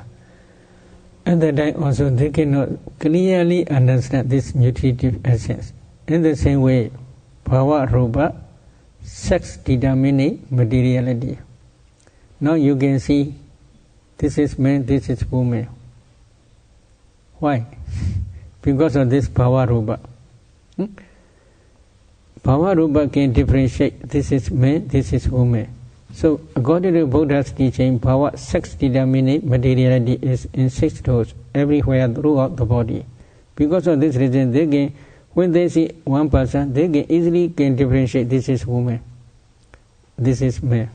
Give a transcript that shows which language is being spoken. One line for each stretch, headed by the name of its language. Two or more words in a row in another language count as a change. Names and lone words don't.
English: At that time also they cannot clearly understand this nutritive essence. In the same way,
Punjabi: bhava rupa,
English: sex determinate materiality. Now you can see this is man, this is woman. Why? Because of this
Punjabi: bhava rupa. Bhava rupa
English: can differentiate this is man, this is woman. So according to Buddha's teaching, bhava, sex determinate materiality is in 6 doors everywhere throughout the body. Because of this reason, they can, when they see one person, they can easily differentiate this is woman, this is man.